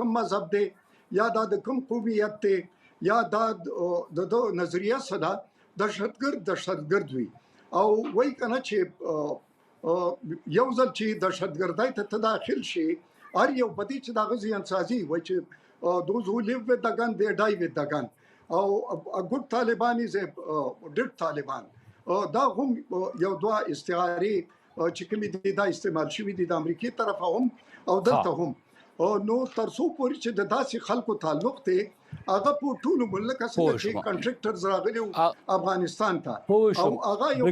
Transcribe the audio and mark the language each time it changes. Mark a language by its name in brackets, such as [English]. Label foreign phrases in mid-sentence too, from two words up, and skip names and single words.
[Pashto] کوم مذهب دی یا دا د کوم قومیت دی یا دا د نظریه څه ده دهشتګرد وي او وایي که نه چې یو ځل چې دهشتګردۍ ته داخل شي هر یو په دې چې دغه ځانسازي وایي چې [English] those who live with the gun they die with the gun [Pashto] او [English] a good Taliban is a dead Taliban [Pashto] دا هم یو دوه استعارې چې کومې دي دا استعمال شوي دي د امریکای طرفه هم او دلته هم نو تر څو پورې چې د داسې خلکو تعلق دی هغه په ټولو ملک سره چې کنټراکټرز راغلي افغانستان ته او هغه یو